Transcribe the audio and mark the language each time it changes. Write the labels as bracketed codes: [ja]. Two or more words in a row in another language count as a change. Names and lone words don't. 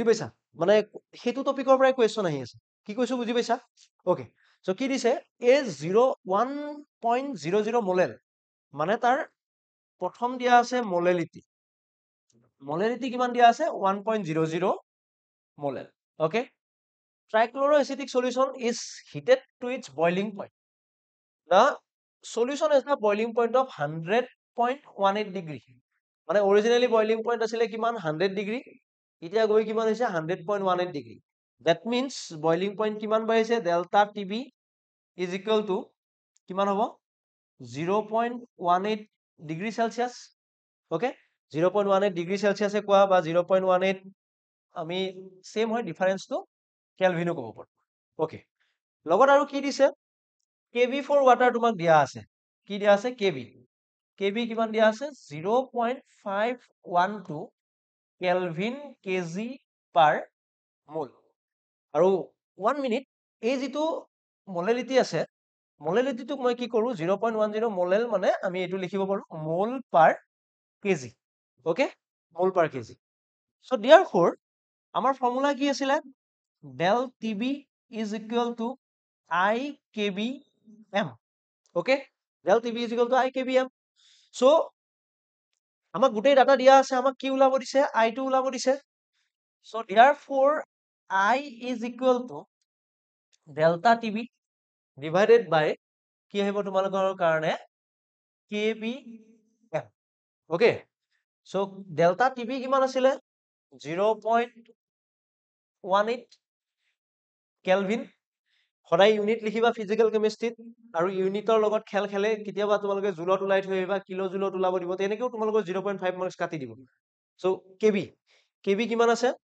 [as] মানে সেইটো টপিকৰ পৰাই কুৱেশ্যন আহি আছে। কি কৈছো বুজি পাইছা? ওকে, সো কি দিছে এ 1.00 মোলেল মানে তাৰ প্ৰথম দিয়া আছে মোলেলিটি কিমান দিয়া আছে 1.00 মোলেল ওকে [en] trichloroacetic solution is heated to its boiling point. The solution has a boiling point of 100.18 degree. [as] মানে [en] originally boiling point [as] আছিলে কিমান 100 degree এতিয়া গৈ কিমান হৈছে 100.18 degree. [en] That means boiling point [as] কিমান বাঢ়িছে [en] delta TB is equal to [as] কিমান হ'ব [en] 0.18 degree Celsius. [as] Okay, 0.18 degree Celsius এ কোৱা বা 0.18 আমি সেম হয় ডিফাৰেন্সটো কেলভিনো ক'ব পাৰো ওকে লগত আৰু কি দিছে [en] KV for water [as] তোমাক দিয়া আছে কি দিয়া আছে কেভি কিমান দিয়া আছে 0.512 [en] kelvin kg per mole [as] আৰু 1 মিনিট এই যিটো মোলেলিটি আছে মোলেলিটিটোক মই কি কৰো 0.10 মোলেল মানে আমি এইটো লিখিব পাৰো [en] mole per kg [as] ওকে [en] mole per kg সো therefore [as] আমাৰ ফৰ্মুলা কি আছিলে [en] del TB is equal to IKBM. Okay? Del TB is equal to IKBM. So, [as] আমাক গোটেই ডাটা দিয়া আছে আমাক কি ওলাব দিছে I টো ওলাব দিছে [en] so therefore I is equal to delta TB divided by [as] কি আহিব তোমালোকৰ কাৰণে [en] KBM. Okay? So delta TB [as] কিমান আছিলে 0.18 কেলভিন সদায় ইউনিট লিখিবা [en] physical chemistry [as] আৰু ইউনিটৰ লগত খেল খেলে কেতিয়াবা তোমালোকে জুলত ওলাই থৈ আহিবা কিলো জুলত ওলাব দিব তেনেকেও তোমালোকৰ 0.5 মাৰ্কস কাটি দিব সো কেবি কিমান আছে